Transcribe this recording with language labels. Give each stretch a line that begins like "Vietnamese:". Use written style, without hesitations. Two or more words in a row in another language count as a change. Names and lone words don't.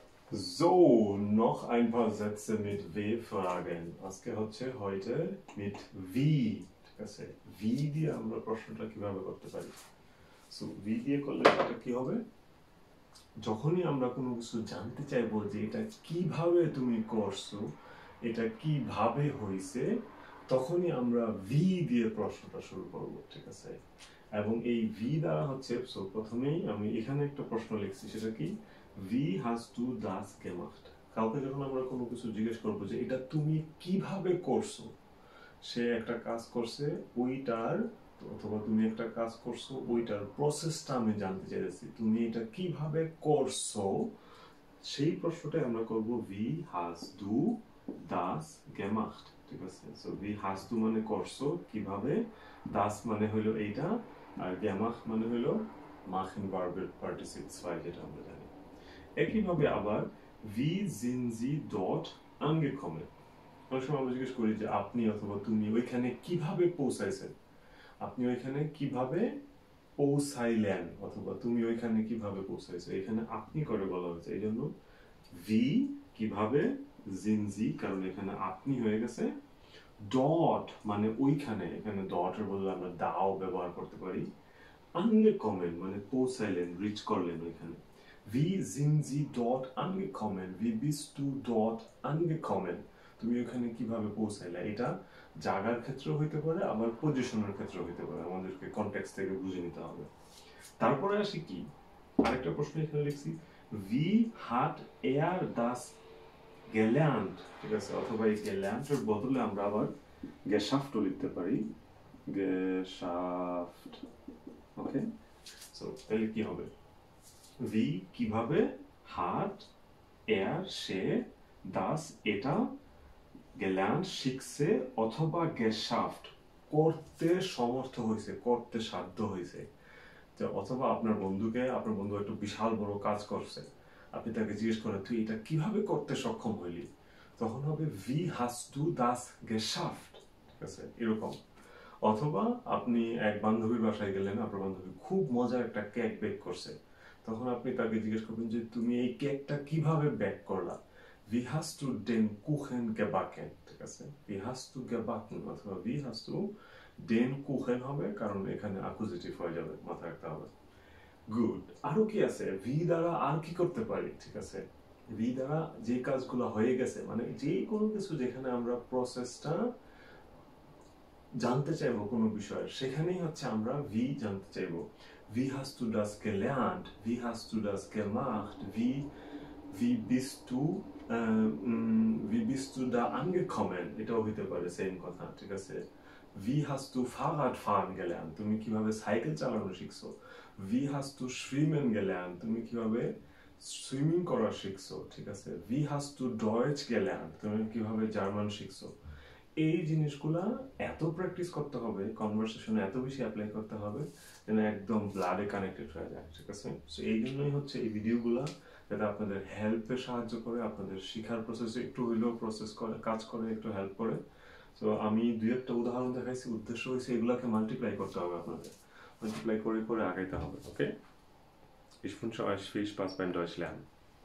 German: So, noch ein paar Sätze mit W-Fragen.
Bangla: আজকে হচ্ছে
German: heute mit wie,
Bangla: ঠিক আছে? wie দিয়ে আমরা প্রশ্নটা কিভাবে করতে পারি? সো wie দিয়ে করলে এটা কি হবে? যখনই আমরা কোনো কিছু জানতে চাইবো যে এটা কিভাবে তুমি করছো, এটা কিভাবে হইছে, তখনই আমরা wie দিয়ে প্রশ্নটা শুরু করব, ঠিক আছে? এবং এই wie দ্বারা হচ্ছে প্রথমেই আমি এখানে একটা প্রশ্ন লিখছি, সেটা কি?
German: Wie hast du das gemacht?
Bangla: কাউকে যখন আমরা কোনো কিছু জিজ্ঞেস করবো যে এটা তুমি কিভাবে করছো, সে একটা কাজ করছে ওইটার, অথবা তুমি একটা কাজ করছো ওইটার প্রসেসটা আমি জানতে চাইছি, তুমি এটা কিভাবে করছো, সেই প্রশ্নটাই আমরা করব
German: wie hast du das gemacht,
Bangla: ঠিক আছে? সো
German: wie hast du
Bangla: মানে করছো কিভাবে, das মানে হলো এইটা, আর gemacht মানে হলো machen ভার্বের পার্টিসিপল 2 যেটা আমরা জানি। একইভাবে আবার
German: wie sind sie dort angekommen?
Bangla: অনেক সময় আমরা জিজ্ঞেস করি যে আপনি অথবা তুমি ওইখানে কিভাবে পৌঁছাইছেন, আপনি ওইখানে কিভাবে পৌঁছাইলেন, অথবা তুমি ওইখানে কিভাবে পৌঁছাইছো, এখানে আপনি করে বলা হয়েছে, এই জন্য wie কিভাবে,
German: sind sie
Bangla: কারণ এখানে আপনি হয়ে গেছে, dort মানে ওইখানে, এখানে dort এর বদলে আমরা দাও ব্যবহার করতে পারি, angekommen মানে পৌঁছাইলেন, রিচ করলেন ওইখানে।
German: Wie sind Sie dort angekommen? Wie bist du dort angekommen?
Bangla: তুমি ওখানে কিভাবে পৌঁছাইলা, এটা জায়গার ক্ষেত্রেও হইতে পারে, আবার পজিশনের ক্ষেত্রেও হইতে পারে, আমাদেরকে কনটেক্সট থেকে বুঝে নিতে হবে। তারপরে আসি কি, আরেকটা প্রশ্ন এখানে লিখছি,
German: Wie hat er das gelernt?
Bangla: ঠিক আছে, অথবা এই gelernt এর বদলে আমরা আবার geschafft লিখতে পারি, geschafft। ওকে, সো তাহলে কি হবে? wie কিভাবে,
German: hat er
Bangla: সে, das এটা, gelernt শিখছে, অথবা geschafft করতে সমর্থ হয়েছে, করতে সাধ্য হয়েছে। অথবা আপনার বন্ধু একটা বিশাল বড় কাজ করছে, আপনি তাকে জিজ্ঞেস করেন তুই এটা কিভাবে করতে সক্ষম হইলি, তখন হবে
German: wie hast du das geschafft,
Bangla: ঠিক আছে, এরকম। অথবা আপনি এক বান্ধবীর বাসায় গেলেন, আপনার বান্ধবী খুব মজার একটা কেক বেক করছে, তখন আপনি তাকে জিজ্ঞেস করবেন যে তুমি এই কেকটা কিভাবে বেক করলা,
German: wie hast du den Kuchen gebacken,
Bangla: ঠিক আছে,
German: wie hast du gebacken
Bangla: অথবা
German: wie hast du den Kuchen
Bangla: হবে, কারণ এখানে অ্যাকুজিটিভ হয়ে যাবে, মাথায় রাখতে হবে। গুড। আরো কি আছে, wie দ্বারা আর কি করতে পারি, ঠিক আছে? wie দ্বারা যে কাজগুলো হয়ে গেছে, মানে যে কোনো কিছু যেখানে আমরা প্রসেসটা জানতে চাইবো কোনো বিষয়, সেখানেই হচ্ছে আমরা wie জানতে চাইবো।
German: wie hast du das gelernt, wie hast du das gemacht, wie bist du da angekommen,
Bangla: এটাও হইতে পারে সেম কথা, ঠিক আছে?
German: wie hast du Fahrrad fahren gelernt,
Bangla: তুমি কিভাবে সাইকেল চালানো শিখছো,
German: wie hast du schwimmen gelernt,
Bangla: তুমি কিভাবে সুইমিং করা শিখছো, ঠিক আছে?
German: wie hast du Deutsch gelernt,
Bangla: তুমি কিভাবে জার্মান শিখছো। এই জিনিসগুলা এত প্র্যাকটিস করতে হবে, কনভারসেশনে এত বেশি অ্যাপ্লাই করতে হবে যেন একদম ব্লাডে কানেক্টেড হয়ে যায়, ঠিক আছে? সো এই জন্যই হচ্ছে এই ভিডিওগুলা, যাতে আপনাদের হেল্পে সাহায্য করে, আপনাদের শিখার প্রসেসে একটু হইলেও কাজ করে, একটু হেল্প করে। তো আমি দুই একটা উদাহরণ দেখাইছি, উদ্দেশ্য হয়েছে এগুলাকে মাল্টিপ্লাই করতে হবে, আপনাদের মাল্টিপ্লাই করে করে আগাইতে হবে। ওকে,
German: ich wünsche euch viel Spaß beim Deutsch lernen.